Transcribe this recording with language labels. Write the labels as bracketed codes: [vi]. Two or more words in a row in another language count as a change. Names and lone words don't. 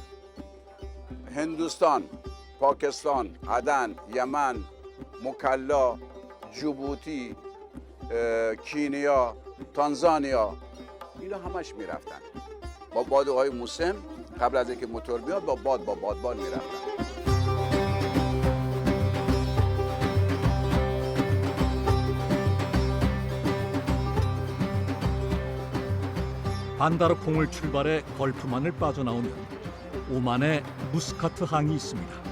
[fa] هندوستان، پاکستان، عدن، یمن، مکلا، جیبوتی، کینیا، تانزانیا، اینا همش میرفتن با بادهای موسم. قبل از اینکه موتور بیاد با بادبان میرفتن. [ko] 반다르콩을 출발해 걸프만을 빠져나오면 오만에 무스카트 항이 있습니다.